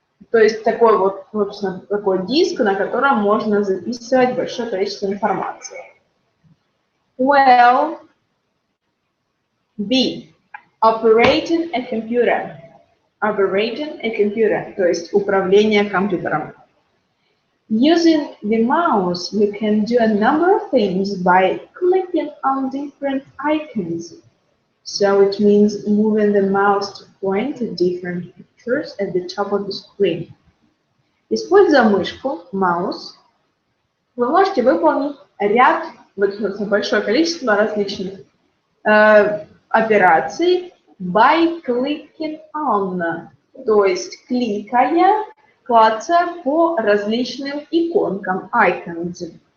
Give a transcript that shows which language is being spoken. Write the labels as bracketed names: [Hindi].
[Russian] То есть такой вот, собственно, такой диск, на котором можно записывать большое количество информации. [English] Well, B. Operating a computer. Operating a computer, [Russian] то есть управление компьютером. [English] Using the mouse, you can do a number of things by clicking on different icons. So it means moving the mouse to point to different pictures at the top of the screen. [Russian] Используя мышку, mouse, вы можете выполнить ряд, большое количество различных операций [English] by clicking on, [Russian] то есть кликая, клацая по различным иконкам, icons.